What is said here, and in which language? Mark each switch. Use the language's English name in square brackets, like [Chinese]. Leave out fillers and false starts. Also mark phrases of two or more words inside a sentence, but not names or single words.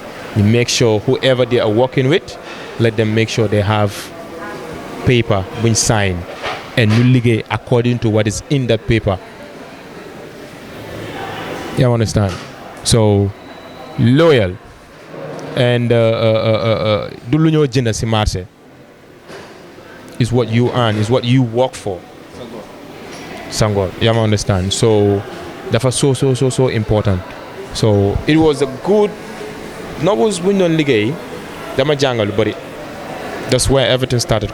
[English] You make sure whoever they are working with, let them make sure they have paper when signed and you ligue according to what is in that paper. You understand? So loyal and [Wolof] du lu ñoo jënd ci marché [English] is what you earn, is what you work for. Sangor, you understand? So that was so important. So it was a good novels when [Wolof] on ligay dama jangal [English] but that's where everything started.